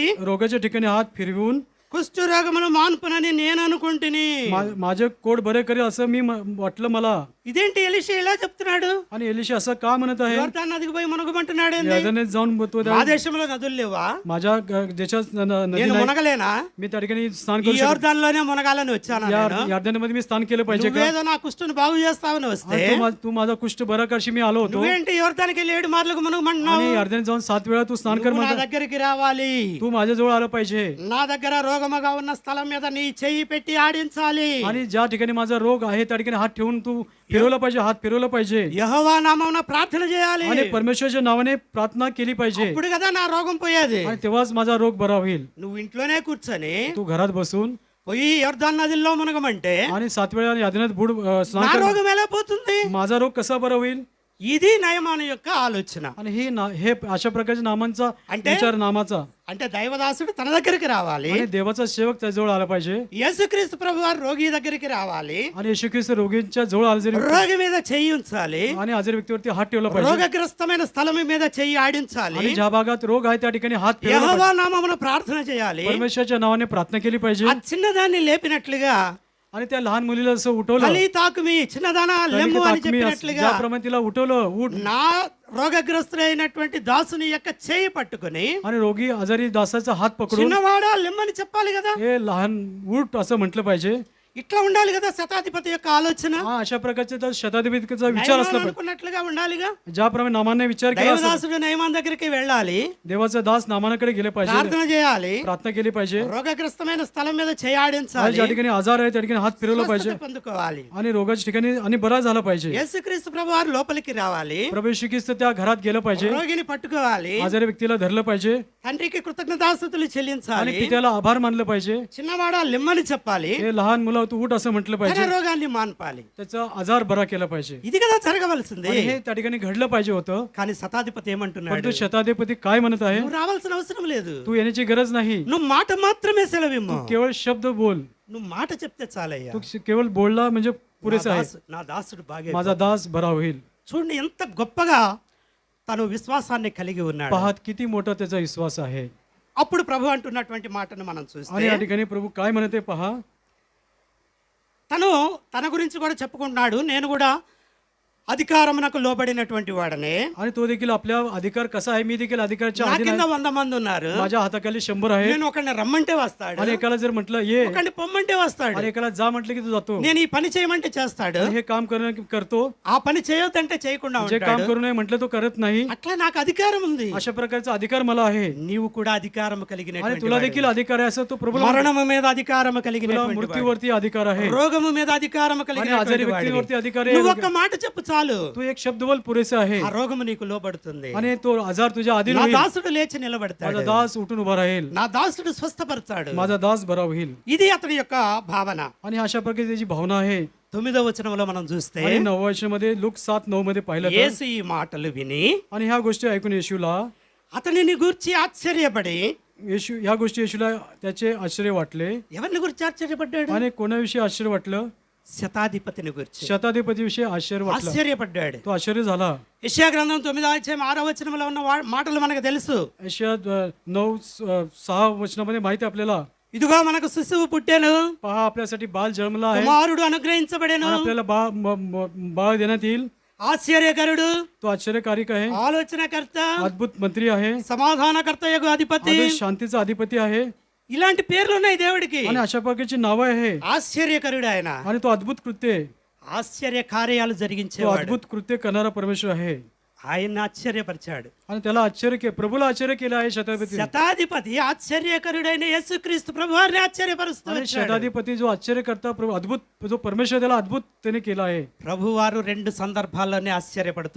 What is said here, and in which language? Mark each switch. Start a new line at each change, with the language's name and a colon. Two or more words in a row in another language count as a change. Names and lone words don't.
Marathi: रोगाच्या ठिकाणी हात फिरवून
Telugu: కుష్టు రోగమును మాన్పునని నేను అనుకుంటుని.
Marathi: माझे कोड बरे करेल असं मी वाटलं मला.
Telugu: ఇదేంటి ఎలీషా ఇలా చెప్తున్నాడు?
Marathi: आणि एलिशा असं का म्हणत आहे?
Telugu: యోర్దాను నదికి పోయి మునగమంటున్నాడు ఏంది?
Marathi: यार्दनेत जाऊन तो
Telugu: మా దేశంలో నదులు లేవా?
Marathi: माझ्या देशात नदी
Telugu: నేను
Marathi: नाही.
Telugu: మునగలేనా?
Marathi: मी त्या ठिकाणी स्नान
Telugu: ఈ
Marathi: करू शकतो.
Telugu: యోర్దానులోనే మునగాలని వచ్చాను నేను.
Marathi: यार्दनेमध्ये मी स्नान केलं पाहिजे का?
Telugu: నువ్వేదో నా కుష్టుని బాగు చేస్తావని వస్తే
Marathi: आणि तू माझा कुष्ठ बरा करशी मी आलो होतो.
Telugu: నువ్వేంటి యోర్దానికి వెళ్ళి 7 మార్లు మునగమంటున్నావు?
Marathi: आणि यार्दनेत जाऊन 7 वेळा तू स्नान कर
Telugu: నువ్వు నా
Marathi: म्हणतो.
Telugu: దగ్గరికి రావాలి.
Marathi: तू माझ्याजवळ आलं पाहिजे.
Telugu: నా దగ్గర రోగముగా ఉన్న స్థలం మీద నీ చెయ్యి పెట్టి ఆడించాలి.
Marathi: आणि ज्या ठिकाणी माझा रोग आहे त्या ठिकाणी हात ठेवून तू फिरवलं पाहिजे, हात फिरवलं पाहिजे.
Telugu: యెహోవా నామమున ప్రార్థన చేయాలి.
Marathi: आणि परमेश्वराच्या नावाने प्रार्थना केली पाहिजे.
Telugu: ఇప్పుడు కదా నా రోగం పోయేది.
Marathi: आणि तेव्हाच माझा रोग बरा होईल.
Telugu: నువ్వు ఇంట్లోనే కూర్చొని
Marathi: तू घरात बसून
Telugu: పోయి యోర్దాను నదిలో మునగమంటే
Marathi: आणि 7 वेळा यार्दनेत बुड स्नान
Telugu: నా
Marathi: कर.
Telugu: రోగం ఎలా పోతుంది?
Marathi: माझा रोग कसा बरा होईल?
Telugu: ఇది నయమాను యొక్క ఆలోచన.
Marathi: आणि हे अशा प्रकारच्या नामांचा
Telugu: అంటే?
Marathi: विचार नामाचा.
Telugu: అంటే దైవదాసుడు తన దగ్గరికి రావాలి.
Marathi: आणि देवाचा सेवक त्याजवळ आला पाहिजे.
Telugu: యేసుక్రీస్తు ప్రభు వారు రోగి దగ్గరికి రావాలి.
Marathi: आणि येशू ख्रिस्त रोगींच्या जवळ आजारी
Telugu: రోగి మీద చెయ్యి ఉంచాలి.
Marathi: आणि आजारी व्यक्तीवरती हात ठेवला पाहिजे.
Telugu: రోగగ్రస్తమైన స్థలం మీద చెయ్యి ఆడించాలి.
Marathi: आणि ज्या भागात रोग आहे त्या ठिकाणी हात फिरवला पाहिजे.
Telugu: యెహోవా నామమున ప్రార్థన చేయాలి.
Marathi: परमेश्वराच्या नावाने प्रार्थना केली पाहिजे.
Telugu: ఆ చిన్నదాన్ని లేపినట్లుగా
Marathi: आणि त्या लहान मुलीला असं उठवलं.
Telugu: తల్లి తాకుమి చిన్నదానా లెమ్ము అని చెప్పినట్లుగా
Marathi: ज्याप्रमाणे तिला उठवलं, उठ.
Telugu: నా రోగగ్రస్తులైనటువంటి దాసుని యొక్క చేయి పట్టుకొని
Marathi: आणि रोगी आजारी दासाचा हात पकडून
Telugu: చిన్నవాడా లెమ్మని చెప్పాలి కదా.
Marathi: हे लहान उठ असं म्हटलं पाहिजे.
Telugu: ఇట్లా ఉండాలి కదా శతాధిపతి యొక్క ఆలోచన.
Marathi: हा अशा प्रकारचा शताधिपतीचा विचार असला पाहिजे.
Telugu: అనుకున్నట్లుగా ఉండాలిగా.
Marathi: ज्याप्रमाणे नामाने विचार केला असेल,
Telugu: దైవదాసుడు నయమాన్ దగ్గరికి వెళ్ళాలి.
Marathi: देवाचा दास नामानाकडे गेले पाहिजे,
Telugu: ప్రార్థన చేయాలి.
Marathi: प्रार्थना केली पाहिजे.
Telugu: రోగగ్రస్తమైన స్థలం మీద చేయి
Marathi: आणि
Telugu: ఆడించాలి.
Marathi: ज्या ठिकाणी आजार आहे त्या ठिकाणी हात फिरवला पाहिजे.
Telugu: స్వస్థత పొందుకోవాలి.
Marathi: आणि रोगाच्या ठिकाणी आणि बरा झाला पाहिजे.
Telugu: యేసుక్రీస్తు ప్రభు వారు లోపలికి రావాలి.
Marathi: प्रभू येशू ख्रिस्त त्या घरात गेलं पाहिजे.
Telugu: రోగిని పట్టుకోవాలి.
Marathi: आजारी व्यक्तीला धरलं पाहिजे
Telugu: తండ్రికి కృతజ్ఞతాస్తుతులు
Marathi: आणि
Telugu: చెల్లించాలి.
Marathi: पित्याला आभार मानलं पाहिजे.
Telugu: చిన్నవాడా లెమ్మని చెప్పాలి.
Marathi: हे लहान मुलं तू उठ असं म्हटलं
Telugu: తన
Marathi: पाहिजे.
Telugu: రోగాన్ని మాన్పాలి.
Marathi: त्याचा आजार बरा केला पाहिजे.
Telugu: ఇది కదా జరగవలసింది.
Marathi: आणि हे त्या ठिकाणी घडलं पाहिजे होतं.
Telugu: కానీ శతాధిపతి ఏమంటున్నాడు?
Marathi: परंतु शताधिपती काय म्हणत आहे?
Telugu: నువ్వు రావాల్సిన అవసరం లేదు.
Marathi: तू येण्याची गरज नाही.
Telugu: నువ్వు మాట మాత్రమే సెలవిమ్ము.
Marathi: केवळ शब्द बोल.
Telugu: నువ్వు మాట చెప్తే చాలయ్యా.
Marathi: तू केवळ बोलला म्हणजे पुरेसा आहे.
Telugu: నా దాసుడు బాగా
Marathi: माझा दास बरा होईल.
Telugu: చూడండి ఎంత గొప్పగా తను విశ్వాసాన్ని కలిగి ఉన్నాడు.
Marathi: पाहत किती मोठा त्याचा विश्वास आहे.
Telugu: అప్పుడు ప్రభు అంటున్నటువంటి మాటను మనం
Marathi: आणि
Telugu: చూస్తే
Marathi: या ठिकाणी प्रभू काय म्हणते पहा.
Telugu: తను తన గురించి కూడా చెప్పుకుంటున్నాడు. నేను కూడా అధికారమునకు లోబడినటువంటి వాడనే.
Marathi: आणि तो देखील आपल्या अधिकार कसा आहे. मी देखील अधिकाराच्या
Telugu: నా
Marathi: अधीन
Telugu: కింద
Marathi: आहे.
Telugu: 100 మంది ఉన్నారు.
Marathi: माझ्या हाताखाली 100 आहे.
Telugu: నేను ఒకరిని రమ్మంటే వస్తాడు.
Marathi: आणि एकाला जर म्हटलं ये,
Telugu: ఒకరిని పొమ్మంటే వస్తాడు.
Marathi: आणि एकाला जा म्हटलं की तू जातो.
Telugu: నేను ఈ పని చేయమంటే చేస్తాడు.
Marathi: आणि हे काम करतो.
Telugu: ఆ పని చేయొద్దంటే చేయకుండా
Marathi: जे काम
Telugu: ఉంటాడు.
Marathi: करू नये म्हटलं तो करत नाही.
Telugu: అట్లా నాకు అధికారం ఉంది.
Marathi: अशा प्रकारचा अधिकार मला आहे.
Telugu: నీవు కూడా అధికారం
Marathi: आणि
Telugu: కలిగినటువంటి
Marathi: तुला
Telugu: వాడివి.
Marathi: देखील अधिकार आहे असं तो प्रभू.
Telugu: మరణము మీద అధికారం
Marathi: तुला
Telugu: కలిగినటువంటి వాడివి.
Marathi: मृत्यूवरती अधिकार आहे.
Telugu: రోగము మీద అధికారం
Marathi: आणि आजारी
Telugu: కలిగినటువంటి వాడివి.
Marathi: व्यक्तीवरती अधिकार
Telugu: నువ్వు
Marathi: आहे.
Telugu: ఒక్క మాట చెప్పు చాలు.
Marathi: तू एक शब्द बोल पुरेसे आहे.
Telugu: ఆ రోగము నీకు లోబడుతుంది.
Marathi: आणि तो आजार तुझ्या अधीन
Telugu: నా
Marathi: होईल.
Telugu: దాసుడు లేచి నిలబడతాడు.
Marathi: माझा दास उठून उभा राहील.
Telugu: నా దాసుడు స్వస్థపరచాడు.
Marathi: माझा दास बरा होईल.
Telugu: ఇది అతని యొక్క భావన.
Marathi: आणि अशा प्रकारे त्याची भावना आहे.
Telugu: 9వ వచనంలో మనం చూస్తే
Marathi: आणि 9व्या वर्षामध्ये लूक 7:9 मध्ये पाहिलं तर,
Telugu: యేసు ఈ మాటలు విని
Marathi: आणि ह्या गोष्टी ऐकून येशूला
Telugu: అతనిని గూర్చి ఆశ్చర్యపడి
Marathi: ह्या गोष्टी येशूला त्याचे आश्चर्य वाटले.
Telugu: ఎవరిని గురించి ఆశ్చర్యపడ్డాడు?
Marathi: आणि कोणाविषयी आश्चर्य वाटलं?
Telugu: శతాధిపతిని గురించి
Marathi: शताधिपती विषयी आश्चर्य वाटलं.
Telugu: ఆశ్చర్యపడ్డాడు.
Marathi: तो आश्चर्य झाला.
Telugu: యెషయా గ్రంథం 9వ అధ్యాయం 6వ వచనంలో ఉన్న మాటలు మనకు తెలుసు.
Marathi: यशया 9:6 वचनामध्ये माहिती आहे आपल्याला.
Telugu: ఇదిగో మనకు శిశువు పుట్టెను,
Marathi: पहा आपल्यासाठी बाल जन्मला आहे.
Telugu: కుమారుడు అనుగ్రహించబడెను,
Marathi: आणि आपल्याला बाळ देण्यात येईल.
Telugu: ఆశ్చర్యకరుడు,
Marathi: तो आश्चर्यकारक आहे.
Telugu: ఆలోచనకర్త,
Marathi: अद्भुत मंत्री आहे.
Telugu: సమాధానకర్త యగు అధిపతి.
Marathi: आणि शांतीचा अधिपती आहे.
Telugu: ఇలాంటి పేర్లు ఉన్నాయి దేవుడికి.
Marathi: आणि अशा प्रकारची नावं आहे.
Telugu: ఆశ్చర్యకరుడు ఆయన.
Marathi: आणि तो अद्भुत कृत्य,
Telugu: ఆశ్చर्य కార్యాలు
Marathi: तो
Telugu: జరిగించేవాడు.
Marathi: अद्भुत कृत्य करणारा परमेश्वर आहे.
Telugu: ఆయన్ని ఆశ్చర్యపరిచాడు.
Marathi: आणि त्याला प्रभूला आश्चर्य केलं आहे शताधिपती.
Telugu: శతాధిపతి ఆశ్చర్యకరుడైన యేసుక్రీస్తు ప్రభువారిని ఆశ్చర్యపరుస్తూ
Marathi: आणि
Telugu: వచ్చాడు.
Marathi: शताधिपती जो आश्चर्य करता प्रभू अद्भुत जो परमेश्वर त्याला अद्भुत त्याने केला आहे.
Telugu: ప్రభువారు 2 సందర్భాల్లోనే ఆశ్చర్యపడుతూ